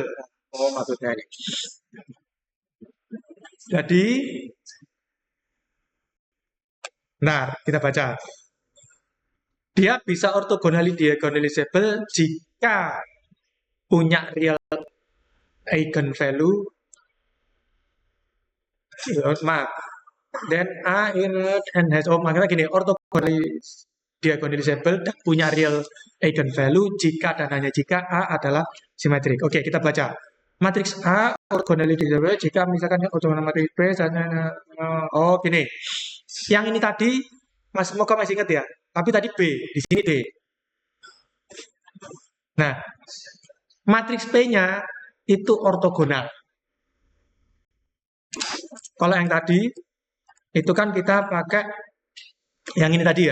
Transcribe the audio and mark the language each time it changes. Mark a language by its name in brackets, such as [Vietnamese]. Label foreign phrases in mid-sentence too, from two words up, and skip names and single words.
[Indonesian] Oh, maksudnya ini. Jadi, nah, kita baca. Dia bisa [English] orthogonally diagonalizable [Indonesian] jika punya [English] real eigenvalue. [Indonesian] Maaf. [English] Then A and has, [Indonesian] oh, makanya gini, [English] orthogonally diagonalizable [Indonesian] dan punya [English] real eigenvalue [Indonesian] jika dan hanya jika A adalah simetrik. Oke, kita baca. Matriks A [English] orthogonally diagonalizable [Indonesian] jika misalkan orthogonal matriks B, oh gini. Yang ini tadi, Mas, semoga masih ingat ya. Tapi tadi B, di sini D. Nah, matriks P-nya itu ortogonal. Kalau yang tadi, itu kan kita pakai yang ini tadi ya.